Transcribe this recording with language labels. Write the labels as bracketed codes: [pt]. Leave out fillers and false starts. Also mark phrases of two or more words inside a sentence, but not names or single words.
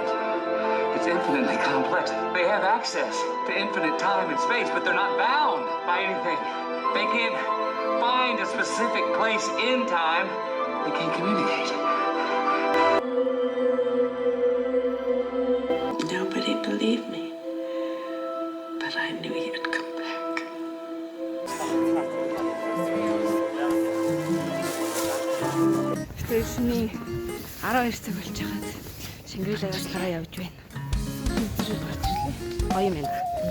[en] It's infinitely complex. They have access to infinite time and space, but they're not bound by anything. They can't find a specific place in time. They can't communicate. Nobody believed me. But I knew you'd come back. [mn] Тэр шөнийн 12 цаг болж байгаад Шангрилагаас гараа явж байна. Гоё юм байна.